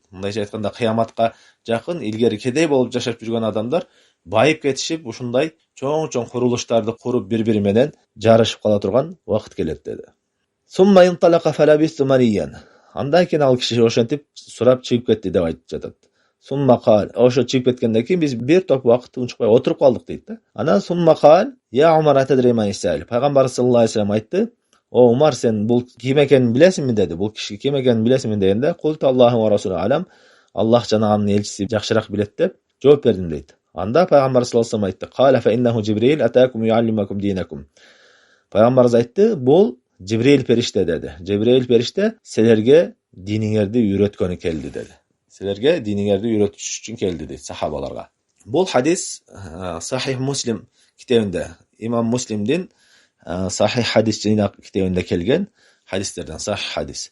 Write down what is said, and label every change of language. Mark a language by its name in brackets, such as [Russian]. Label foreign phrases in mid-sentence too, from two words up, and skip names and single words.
[Kyrgyz] Мындайча айтканда кыяматка жакын илгери кедей болуп жашап жүргөн адамдар байып кетишип, ушундай чоң курулуштарды куруп бири-бири менен жарышып кала турган убакыт келет деди. [Arabic] ثم انطلق فلبثت مليا. [Kyrgyz] Андан кийин ал киши ошентип сурап чыгып кетти деп айтып жатат. [Arabic] ثم قال, [Kyrgyz] ошо чыгып кеткенден кийин биз бир топ убакыт унчукпай отуруп калдык дейт да. [Arabic] Анан ثم قال يا عمر أتدري من السائل. [Kyrgyz] Пайгамбар [Arabic] صلى الله عليه وسلم [Kyrgyz] айтты: "О Умар, сен бул ким экенин билесиңби?" деди. Бул киши ким экенин билесиңби дегенде, [Arabic] "قلت الله ورسوله أعلم." [Kyrgyz] Аллах жана анын элчиси жакшыраак билет деп жооп бердим дейт. Анда пайгамбар [Arabic] صلى الله عليه وسلم айтты: "قال فإنه جبريل أتاكم يعلمكم دينكم." [Kyrgyz] Пайгамбарыбыз айтты: "Бул Жибрил периште" деди. Жибрил периште силерге диниңерди үйрөткөнү келди деди. Силерге диниңерди үйрөтүш үчүн келди дейт сахабаларга. Бул хадис Сахих Муслим китебинде, имам Муслимдин Сахих хадис жыйнак китебинде келген хадистерден сахих хадис.